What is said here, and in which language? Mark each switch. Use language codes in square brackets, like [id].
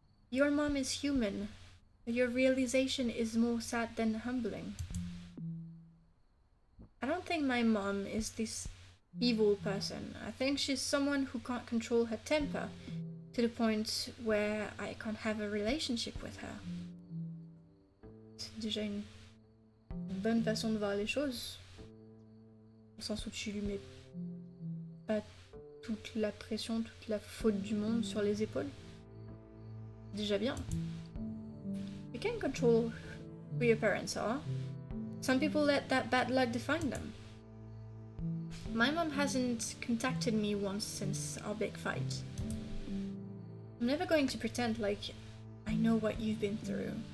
[en] Your mom is human, but your realization is more sad than humbling. I don't think my mom is this evil person. I think she's someone who can't control her temper to the point where I can't have a relationship with her. [fr] C'est déjà une bonne façon de voir les choses, au sens où tu lui mets pas toute la pression, toute la faute du monde sur les épaules. Déjà bien. [en] You can't control who your parents are. Some people let that bad luck define them. My mom hasn't contacted me once since our big fight. I'm never going to pretend like I know what you've been through.